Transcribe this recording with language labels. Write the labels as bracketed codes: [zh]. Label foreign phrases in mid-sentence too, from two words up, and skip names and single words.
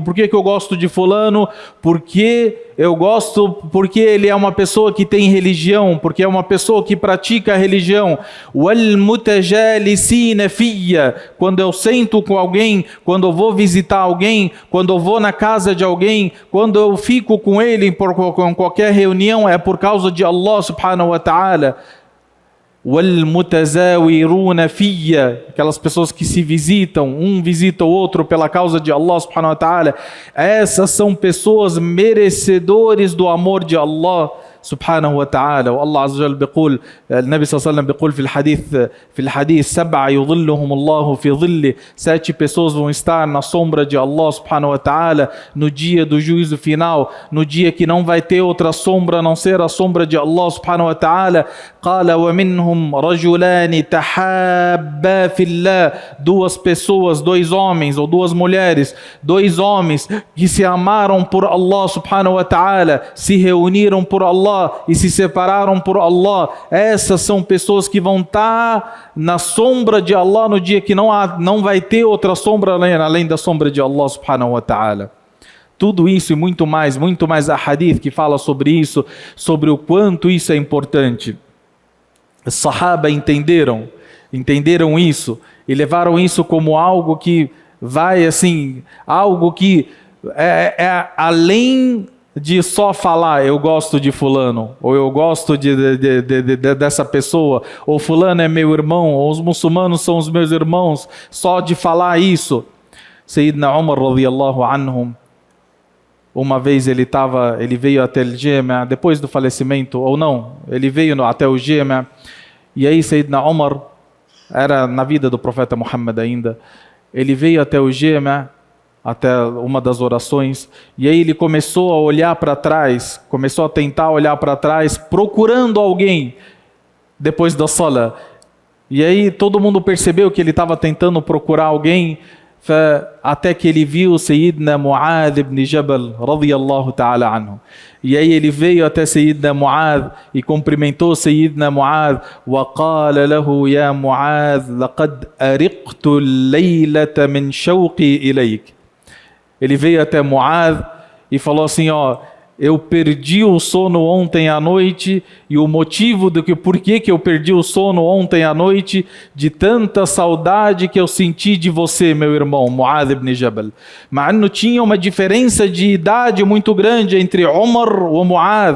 [pt] Por que eu gosto de fulano? Porque eu gosto, porque ele é uma pessoa que tem religião, porque é uma pessoa que pratica a religião. [ar] والمتجالسين فيّ, [pt] quando eu sento com alguém, quando eu vou visitar alguém, quando eu vou na casa de alguém, quando eu fico com ele em qualquer reunião, é por causa de Allah [ar] سبحانه وتعالى. وَالْمُتَزَاوِرُونَ فِيَّ, [pt] aquelas pessoas que se visitam, um visita o outro pela causa de Allah [ar] سبحانه وتعالى. [pt] Essas são pessoas merecedores do amor de Allah [ar] سبحانه وتعالى. والله عز وجل بيقول, النبي صلى الله عليه وسلم بيقول في الحديث 7 يظلهم الله في ظله, [pt] 7 pessoas vão estar na sombra de Allah [ar] سبحانه وتعالى [pt] no dia do juízo final, no dia que não vai ter outra sombra a não ser a sombra de Allah [ar] سبحانه وتعالى. قال ومنهم رجلان تحابا في الله, [pt] 2 pessoas, 2 homens ou 2 mulheres, 2 homens que se amaram por Allah [ar] سبحانه وتعالى, [pt] se reuniram por Allah e se separaram por Allah. Essas são pessoas que vão estar na sombra de Allah no dia que não vai ter outra sombra além da sombra de Allah [ar] سبحانه وتعالى. [pt] Tudo isso e muito mais hadith que fala sobre isso, sobre o quanto isso é importante. Os Sahaba entenderam isso e levaram isso como algo que vai assim, algo que é além de só falar eu gosto de fulano, ou eu gosto dessa pessoa, ou fulano é meu irmão, ou os muçulmanos são os meus irmãos, só de falar isso. Sayyidina Umar [ar] رضي الله عنهم, [pt] uma vez ele veio até o Jami', depois do falecimento, ou não, ele veio até o Jami', e aí Sayyidina Umar, era na vida do profeta Muhammad ainda, ele veio até o Jami', até uma das orações, e aí ele começou a olhar para trás, começou a tentar olhar para trás, procurando alguém, depois da salah. E aí todo mundo percebeu que ele estava tentando procurar alguém, até que ele viu Sayyidina Mu'adh ibn Jabal [ar] رضي الله تعالى عنه. [pt] E aí ele veio até Sayyidina Mu'adh e cumprimentou Sayyidina Mu'adh, [ar] وقال له يا معاذ لقد أرقت الليلة من شوقي إليك. [pt] Ele veio até Mu'adh e falou assim, eu perdi o sono ontem à noite, e o motivo por que eu perdi o sono ontem à noite, de tanta saudade que eu senti de você, meu irmão, Mu'adh ibn Jabal. Mas tinha uma diferença de idade muito grande entre Umar e Mu'adh.